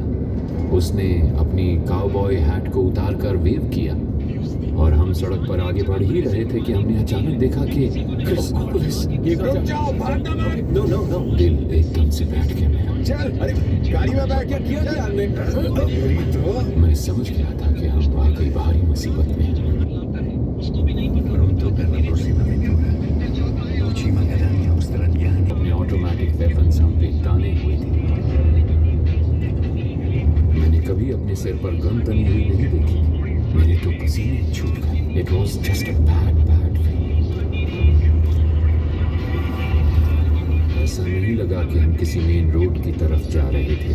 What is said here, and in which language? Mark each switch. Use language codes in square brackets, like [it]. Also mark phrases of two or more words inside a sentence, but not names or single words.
[hi] उसने अपनी काउबॉय हैट को उतार कर वेव किया और हम सड़क पर आगे बढ़ ही रहे थे कि हमने अचानक देखा कि पुलिस। [en] no no no [hi] दिल एकदम से बैठ गया मेरा। चल, अरे गाड़ी में बैठ क्या किया क्या हमने? तो मैं समझ गया था कि हम वाकई बाहरी मुसीबत में हैं। [it] Pronto per la prossima avventura. O ci mancheranno australiani. [hi] अपने [en] automatic weapons [hi] हम पे ताने हुए थे। मैंने कभी अपने सिर पर गन तनी हुई नहीं देखी। मेरे तो पसीने छूट गए। [en] it was just a bad [hi] ऐसा नहीं लगा कि हम किसी [en] main road [hi] की तरफ जा रहे थे।